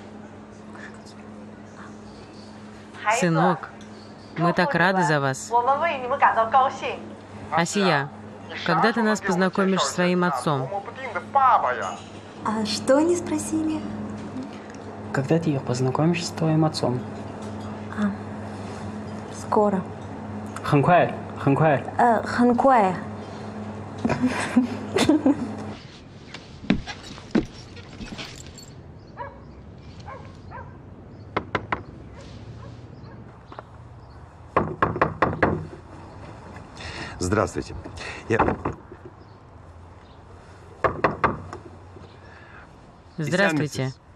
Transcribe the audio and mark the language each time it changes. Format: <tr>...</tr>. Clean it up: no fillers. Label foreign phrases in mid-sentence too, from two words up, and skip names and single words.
<ru>Сынок, мы так рады за вас. Асия, когда ты нас познакомишь с своим отцом? А что они спросили? Когда ты их познакомишь с твоим отцом? Скоро.</ru> <zh>很快，很快。很快。</zh> <ru>Здравствуйте. Здравствуйте.</ru>